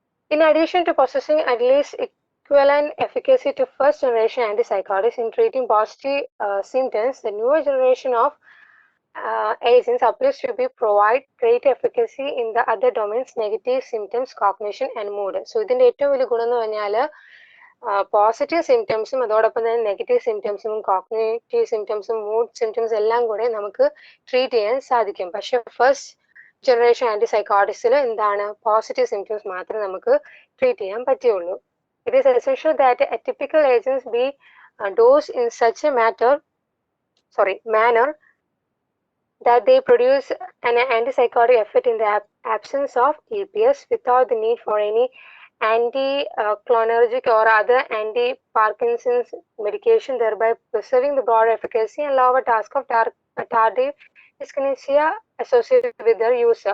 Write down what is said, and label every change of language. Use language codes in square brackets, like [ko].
[en] In addition to possessing at least equivalent efficacy to first generation antipsychotics in treating positive symptoms, the newer generation of agents appears to be provide great efficacy in the other domains, negative symptoms, cognition and mood. [ml] So ഇതിന്റെ ഏറ്റവും വലിയ ഗുണം എന്ന് പറഞ്ഞാൽ positive സിംറ്റംസും അതോടൊപ്പം തന്നെ negative സിംറ്റംസും cognitive സിംറ്റംസും mood symptoms എല്ലാം കൂടെ നമുക്ക് ട്രീറ്റ് ചെയ്യാൻ സാധിക്കും. പക്ഷെ ഫസ്റ്റ് ജനറേഷൻ ആന്റിസൈക്കോട്ടിക്സിൽ എന്താണ് പോസിറ്റീവ് സിംറ്റംസ് മാത്രമേ നമുക്ക് ട്രീറ്റ് ചെയ്യാൻ പറ്റുള്ളൂ. [en] It is essential that atypical agents be dosed in such a manner that they produce an antipsychotic effect in the absence of EPS without the need for any anti-cholinergic or other anti-Parkinson's medication, thereby preserving the broad efficacy and lower task of tardive dyskinesia associated with their use.